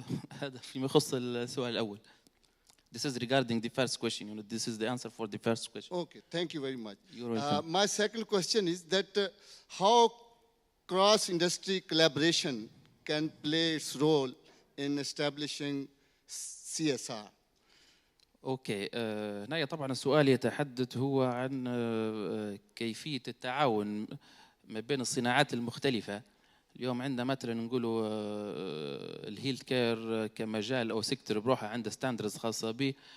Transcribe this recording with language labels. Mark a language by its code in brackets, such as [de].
[ar] هذا فيما يخص السؤال الأول. [en] This is regarding the first question. You know, this is the answer for the first question. Okay, thank you very much. You're welcome. My second question is that how cross-industry collaboration can play its role in establishing CSR. [ar] اوكي، هنا طبعا السؤال يتحدث هو عن كيفية التعاون ما بين الصناعات المختلفة. اليوم عندنا مثلا نقولوا الهيلث كير كمجال او سيكتور بروحه عنده ستاندردز خاصة به.